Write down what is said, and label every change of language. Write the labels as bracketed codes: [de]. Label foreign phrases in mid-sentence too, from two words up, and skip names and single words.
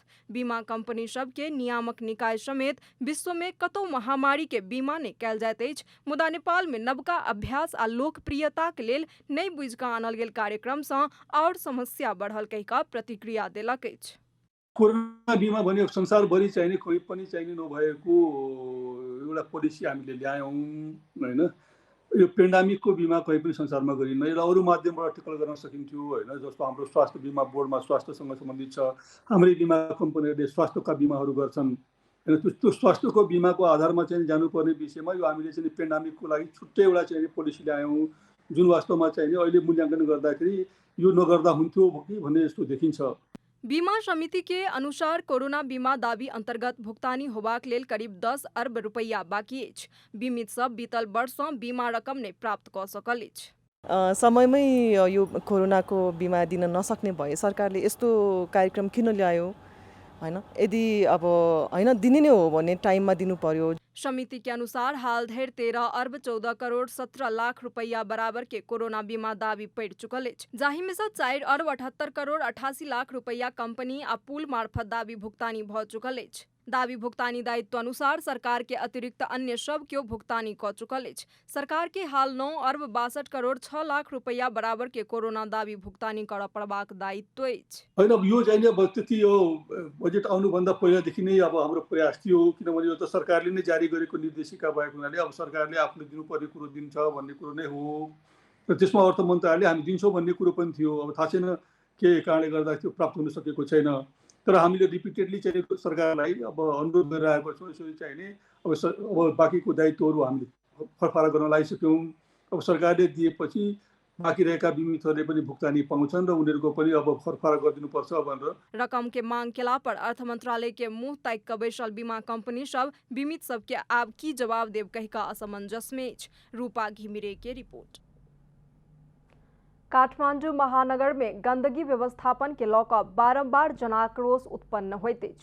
[mai] बीमा कंपनी सब के नियामक निकाय समेत विश्व में कतौ महामारी के बीमा नहि कयल जाइत अछि, मुदा नेपाल में नवका अभ्यास आ लोकप्रियता के लेल नहि बुझि कऽ आनल गेल कार्यक्रम सँ और समस्या बढ़ल कहि कऽ प्रतिक्रिया देलक अछि। [ne] कोरोना बीमा भने संसारभरि चाहिने कोही पनि चाहिने नभएको एउटा पोलिसी हामीले ल्यायौँ हैन। यो पेन्डामिकको बीमा कहीँ पनि संसारमा गरिन्न। यसलाई अरू माध्यमबाट टिकल गर्न सकिन्थ्यो हैन। जस्तो हाम्रो स्वास्थ्य बीमा बोर्डमा स्वास्थ्यसँग सम्बन्धित छ, हाम्रै बीमा कम्पनीहरूले स्वास्थ्यका बीमाहरू गर्छन् हैन। त्यो स्वास्थ्यको बीमाको आधारमा चाहिँ जानुपर्ने विषयमा यो हामीले चाहिँ पेन्डामिकको लागि छुट्टै एउटा चाहिँ पोलिसी ल्यायौँ, जुन वास्तवमा चाहिँ अहिले मूल्याङ्कन गर्दाखेरि यो नगर्दा हुन्थ्यो कि भन्ने जस्तो देखिन्छ। [mai] बीमा समिति के अनुसार कोरोना बीमा दाबी अंतर्गत भुगतानी होबाक लेल करीब 10 अरब रुपैया बाकी अछि। बीमित सब बीतल वर्ष सँ बीमा रकम नै प्राप्त कऽ सकल अछि। [ne] समयमै यो कोरोनाको बीमा दिन नसक्ने भए सरकारले यस्तो कार्यक्रम किन ल्यायो हैन? यदि अब हैन दिने नै हो भने टाइममा दिनु पर्यो। समिति के अनुसार हाल धरि 13 अरब 14 करोड़ 17 लाख रुपैया बराबर के कोरोना बीमा दावी पड़ि चुकल अछि, जाहि में से 4 अरब 78 करोड़ 88 लाख रुपैया कंपनी आ पूल मार्फत दावी भुगतानी भऽ चुकल अछि। दावी भुगतानी दायित्व अनुसार सरकार के अतिरिक्त अन्य सब केओ भुगतानी कऽ चुकल अछि। सरकार के हाल 9 अरब 62 करोड़ 6 लाख रुपैया बराबर के कोरोना दावी भुगतानी करऽ पड़बाक दायित्व अछि। हैन, अब यो चाहिँ अब त्यति यो बजेट आउनुभन्दा पहिलादेखि नै अब हाम्रो प्रयास थियो, किनभने यो त सरकारले नै जारी गरेको निर्देशिका भएको हुनाले अब सरकारले आफूले दिनुपर्ने कुरो दिन्छ भन्ने कुरो नै हो र त्यसमा अर्थ मन्त्रालयले हामी दिन्छौँ भन्ने कुरो पनि थियो। अब थाहा छैन के कारणले गर्दा त्यो प्राप्त हुन सकेको छैन, तर हामीले रिपिटेडली चाहिँ सरकारलाई अब अनुरोध गरिरहेको छौँ। यसरी चाहिँ नि अब बाँकीको दायित्वहरू हामीले फरफारा गर्न लागिसक्यौँ। अब सरकारले दिएपछि बाँकी रहेका बीमितहरूले पनि भुक्तानी पाउँछन् र उनीहरूको पनि अब फरफारा गरिदिनुपर्छ भनेर [mai] रकम के मांग केला पर अर्थ मंत्रालय के मुंह ताकि कऽ बैसल बीमा कंपनी सब बीमित सबके आब की जवाब देब कहि कऽ असमंजस में अछि। रूपा घिमिरे के रिपोर्ट। काठमांडू महानगर में गंदगी व्यवस्थापन के लऽ कऽ बारंबार जनाक्रोश उत्पन्न होइत अछि।